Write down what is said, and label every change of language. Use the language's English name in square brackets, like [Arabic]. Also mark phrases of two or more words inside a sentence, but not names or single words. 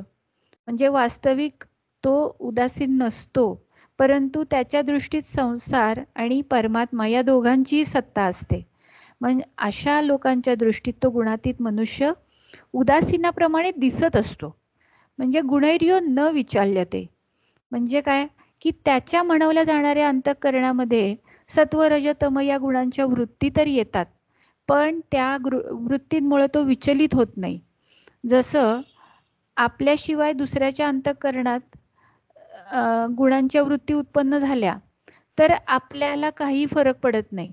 [Marathi] म्हणजे वास्तविक तो उदासीन नसतो, परंतु त्याच्या दृष्टीत संसार आणि परमात्मा या दोघांचीही सत्ता असते. म्हणजे अशा लोकांच्या दृष्टीत तो गुणातीत मनुष्य उदासीनाप्रमाणे दिसत असतो. [Sanskrit] म्हणजे गुणैर्यो न विचाल्यते. [Marathi] म्हणजे काय की त्याच्या म्हणवल्या जाणाऱ्या अंतःकरणामध्ये सत्व रज तम या गुणांच्या वृत्ती तर येतात, पण त्या वृत्तींमुळे तो विचलित होत नाही. जसं आपल्याशिवाय दुसऱ्याच्या अंतःकरणात गुणांच्या वृत्ती उत्पन्न झाल्या तर आपल्याला काही फरक पडत नाही.